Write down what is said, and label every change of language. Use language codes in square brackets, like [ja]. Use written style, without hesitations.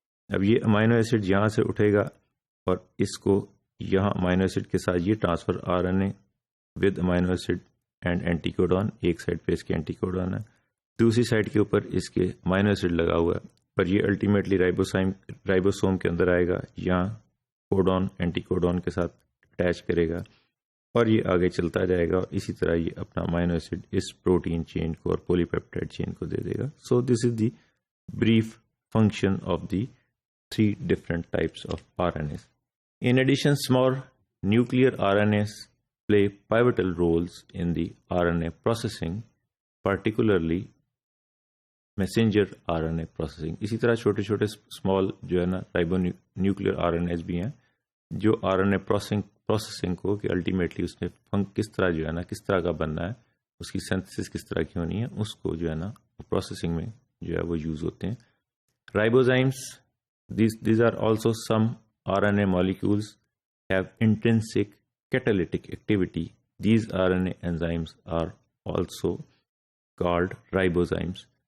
[ur] اب یہ amino acid یہاں سے اٹھے گا اور اس کو یہاں امائنو ایسڈ کے ساتھ یہ [en] transfer R N A with amino acid and anticodon, [ur] ایک سائڈ پہ اس کے اینٹی کوڈون ہے, دوسری سائڈ کے اوپر اس کے امائنو ایسڈ لگا ہوا ہے, پر یہ الٹیمیٹلی رائبوسوم کے اندر آئے گا, یہاں کوڈون اینٹی کوڈون کے ساتھ اٹیچ کرے گا اور یہ آگے چلتا جائے گا اور اسی طرح یہ اپنا امائنو ایسڈ اس پروٹین چین کو اور پولی پیپٹائڈ چین کو دے دے گا. [en] So this is the brief function of the 3 different types of RNAs. In addition, small nuclear RNAs play pivotal roles in the RNA processing, particularly messenger RNA processing. [ur] اسی طرح چھوٹے چھوٹے اسمال جو ہے نا رائبو نیوکلیئر RNAs بھی ہیں جو RNA پروسیسنگ کو کہ الٹیمیٹلی اس نے کس طرح جو ہے نا کس طرح کا بننا ہے, اس کی سینتھسس کس طرح کی ہونی ہے, اس کو جو ہے نا پروسیسنگ میں جو ہے وہ یوز ہوتے ہیں. [en] Ribozymes, these are also some RNA molecules have intrinsic catalytic activity. These RNA enzymes are also called ribozymes.